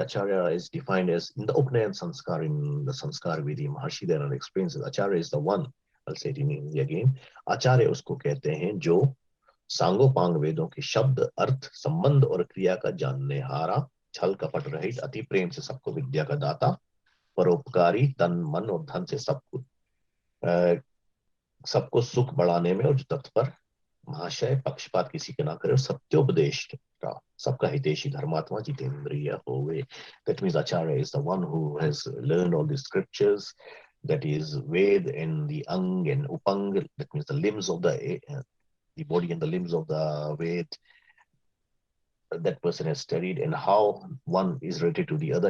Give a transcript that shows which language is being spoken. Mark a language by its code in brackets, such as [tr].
[en] Acharya is defined as, in the Upnayan Sanskar, in the Sanskar Vedi, Maharshi Dayanand explains that Acharya is the one, I'll say it in Hindi again, Acharya [hi] usko कहते हैं जो सांगोपांग वेदों के शब्द, अर्थ, संबंध और क्रिया का जानने हारा, छल कपट रहित, अति प्रेम से सबको विद्या का दाता परोपकारी तन मन और धन से सबको सुख बढ़ाने में और जो तत्पर महाशय पक्षपात किसी के ना करे और सत्योपदेश का सबका हितैषी धर्मात्मा जितेंद्रिय होवे. [en] That means Acharya is the one who has learned all the scriptures, that is Ved and the Ang and Upang, that means the limbs of the body and the limbs of the Ved. That person has studied, and how one is related to the other.